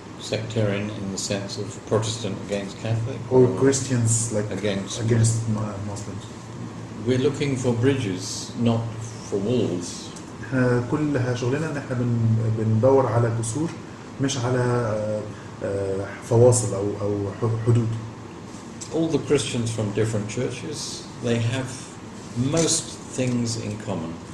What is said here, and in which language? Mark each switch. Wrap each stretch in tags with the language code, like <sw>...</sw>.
<en>sectarian in the sense of Protestant against Catholic, or Christians like against Muslims. We're looking for bridges, not for walls.</en> <ar>احنا كل شغلنا ان احنا بندور على جسور مش على فواصل او حدود.</ar> <en>All the Christians from different churches, they have most things in common.</en>